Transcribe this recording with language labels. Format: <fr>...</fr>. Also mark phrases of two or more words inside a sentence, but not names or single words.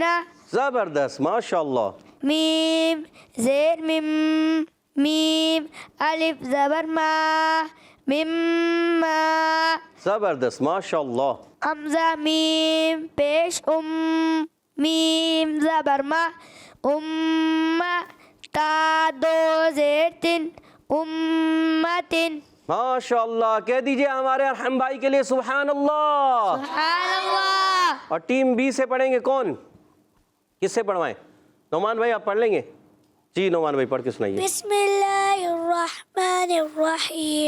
<ur>زبردست،</ur> <ar>ماشاء اللہ.</ar> <ur>میم زیر مم. میم الف زبر ما. مما. زبردست،</ur> <ar>ماشاء اللہ.</ar> <ur>حمزہ میم پیش میم زبر ما. تا دو زیر تن امتن.</ur> <ar>ماشاء اللہ.</ar> <ur>کہہ دیجئے ہمارے ارحم بھائی کے لیے</ur> <ar>سبحان اللہ. سبحان اللہ.</ar> <ur>اور ٹیم بی سے پڑھیں گے کون؟ کس سے پڑھوائیں؟ نعمان بھائی آپ پڑھ لیں گے؟ جی نعمان بھائی پڑھ کے سنائیے.</ur> <ar>بسم اللہ الرحمن الرحیم.</ar>